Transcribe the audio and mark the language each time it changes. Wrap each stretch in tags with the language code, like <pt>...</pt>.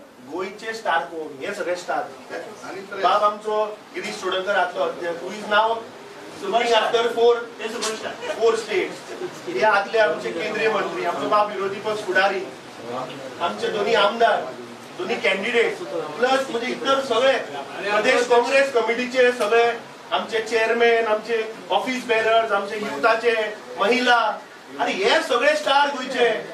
<kok>गोयचे स्टार कोण हे सगळे स्टार. बाब आमचो गिरीश चोडणकर आतलो</kok> <en>who is</en> <kok>now</kok> <en>Looking after four states.</en> <kok>हे आदले आमचे केंद्रीय मंत्री, आमचो बाप विरोधी पक्ष फुडारी, आमचे दोन्ही आमदार, दोन्ही कॅन्डिडेट, प्लस म्हणजे इतर सगळे प्रदेश काँग्रेस कमिटीचे सगळे आमचे चेअरमॅन, आमचे ऑफिस बेरर्स, आमचे युथाचे महिला, आणि हे सगळे स्टार गोंयचे.</kok>